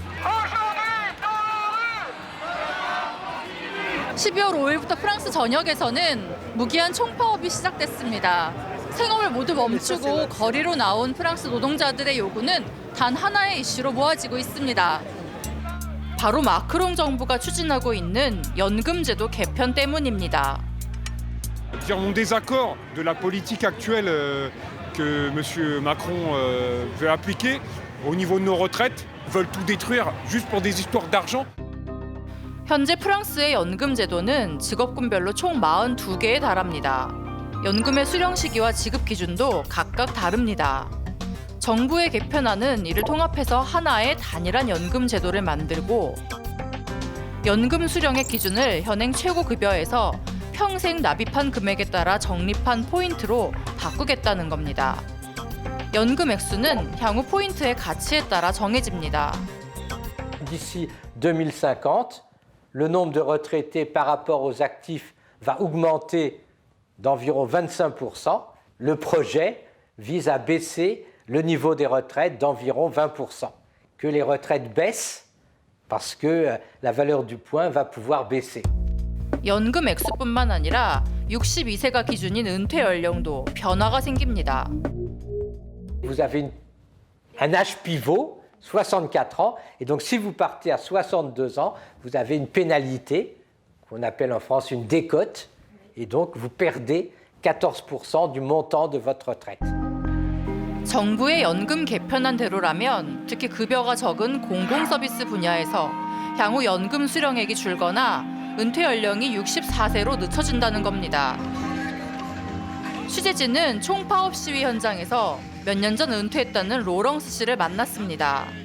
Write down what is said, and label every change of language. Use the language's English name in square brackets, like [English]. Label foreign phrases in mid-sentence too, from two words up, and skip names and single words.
[Korean] 12월 5일부터 프랑스 전역에서는 무기한 총파업이 시작됐습니다. 생업을 모두 멈추고 거리로 나온 프랑스 노동자들의 요구는 단 하나의 이슈로 모아지고 있습니다. 바로 마크롱 정부가 추진하고 있는 연금제도 개편 때문입니다. [French] Mon désaccord de la politique actuelle que M. Macron veut appliquer au niveau de nos retraites, veulent tout détruire juste pour des histoires d'argent. [Korean] 현재 프랑스의 연금 제도는 직업군별로 총 42개에 달합니다. 연금의 수령 시기와 지급 기준도 각각 다릅니다. 정부의 개편안은 이를 통합해서 하나의 단일한 연금 제도를 만들고 연금 수령의 기준을 현행 최고급여에서 평생 납입한 금액에 따라 적립한 포인트로 바꾸겠다는 겁니다. 연금 액수는 향후 포인트의 가치에 따라 정해집니다. [French] D'ici 2050, le nombre de retraités par rapport aux actifs va augmenter d'environ 25%. Le projet vise à baisser le niveau des retraites d'environ 20%. Que les retraites baissent parce que la valeur du point va pouvoir baisser. [Korean] 연금 액수뿐만 아니라 62세가 기준인 은퇴 연령도 변화가 생깁니다. [French] Vous avez un âge pivot, 64 ans, et donc si vous partez à 62 ans, vous avez une pénalité, qu'on appelle en France une décote, et donc vous perdez 14% du montant de votre retraite. [Korean] 정부의 연금 개편안대로라면 특히 급여가 적은 공공서비스 분야에서 향후 연금 수령액이 줄거나 은퇴 연령이 64세로 늦춰진다는 겁니다. 취재진은 총파업 시위 현장에서 몇 년 전 은퇴했다는 로렁스 씨를 만났습니다.